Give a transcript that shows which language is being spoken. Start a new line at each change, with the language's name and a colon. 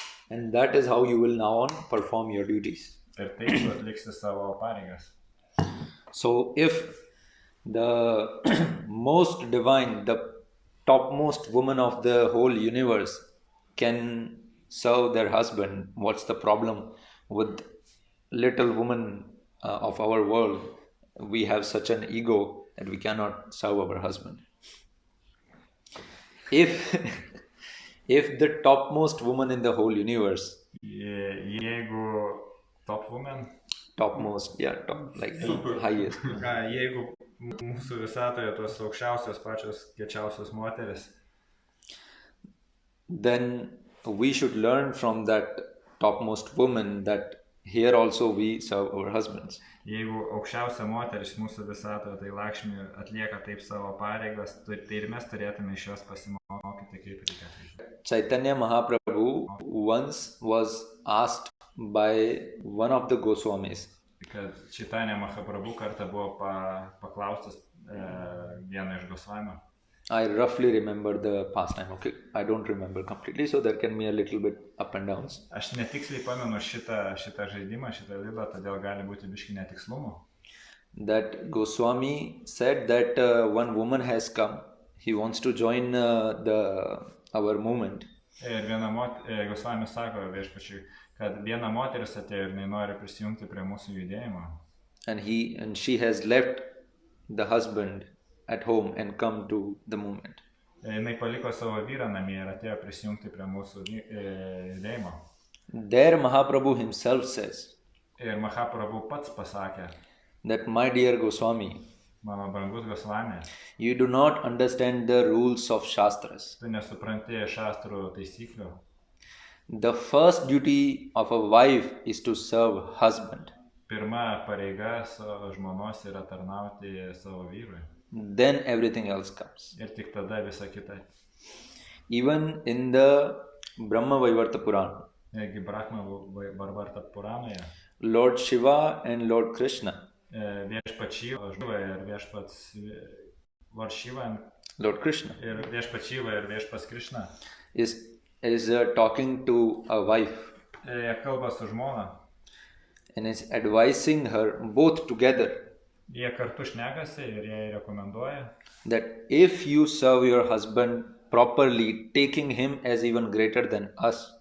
English: And that is how you will now on perform your duties.
Lithuanian: Ir taip tu atliksi savo pareigas.
English: So if the most divine, the topmost woman of the whole universe can serve their husband, what's the problem with little woman of our world? We have such an ego that we cannot serve our husband. If the topmost woman in the whole universe,
Lithuanian: jeigu
English: top woman, topmost, yeah, top, like highest.
Lithuanian: Jeigu mūsų visatoje tos aukščiausios pačios kiečiausios moteris,
English: then we should learn from that topmost woman that here also we serve our husbands.
Lithuanian: Jeigu aukščiausia moteris mūsų visatoje, tai Lakshmi atlieka taip savo pareigas, tai ir mes turėtume iš jos pasimokyti, kaip reikia.
English: Chaitanya Mahaprabhu once was asked by one of the Goswamis.
Lithuanian: kad Chaitanya Mahaprabhu kartą buvo paklaustas vieno iš Gosvamio.
English: I roughly remember the pastime, okay? I don't remember completely, so there can be a little bit up and downs.
Lithuanian: Aš netiksliai pamenu šitą žaidimą, šitą laidą, todėl gali būti biški netikslumų.
English: That Goswami said that one woman has come. He wants to join our movement.
Lithuanian: Ir Gosvamis sako viešpačiui, kad viena moteris atėjo ir jinai nori prisijungti prie mūsų judėjimo.
English: And she has left the husband at home and come to the movement.
Lithuanian: Jinai paliko savo vyrą namie ir atėjo prisijungti prie mūsų judėjimo.
English: There Mahaprabhu himself says,
Lithuanian: Ir Mahaprabhu pats pasakė,
English: that my dear Goswami,
Lithuanian: mano brangus Gosvami,
English: you do not understand the rules of Shastras.
Lithuanian: tu nesupranti šastrų taisyklių.
English: The first duty of a wife is to serve husband.
Lithuanian: Pirma pareiga žmonos yra tarnauti savo vyrui.
English: Then everything else comes.
Lithuanian: Ir tik tada visa kita.
English: Even in the Brahma Vaivarta Purana,
Lithuanian: Negi Brahma Vaivarta Puranoje,
English: Lord Shiva and Lord Krishna,
Lithuanian: viešpats Šiva ir viešpats Lord Shiva
English: Lord Krishna
Lithuanian: ir viešpats Šiva ir viešpats Krishna
English: is talking to a wife
Lithuanian: jie kalba su žmona
English: and is advising her both together
Lithuanian: jie kartu šnekasi ir jai rekomenduoja
English: that if you serve your husband properly, taking him as even greater than us,